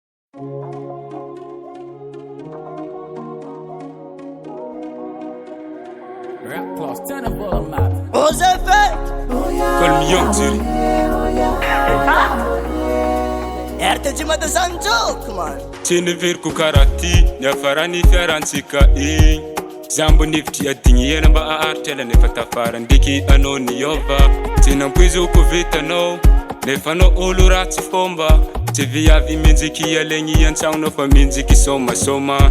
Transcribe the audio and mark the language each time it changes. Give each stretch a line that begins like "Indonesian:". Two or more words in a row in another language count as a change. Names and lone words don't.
English: Rap class, turn up all map. What's that fact? Call me Young Jerry. RTG Madasanjo, come on.
Malagasy: Tseneveriko karati, niafarani fiarantsika igny. Zambo nivitry adigny hena mba aharitra ela nefa tafara ndiky anao niova. Tsenampoizoko vitanao, nefa anao olo ratsy fomba. Tsy viavy minjiky alegny an-tragno fa minjiky somasoma.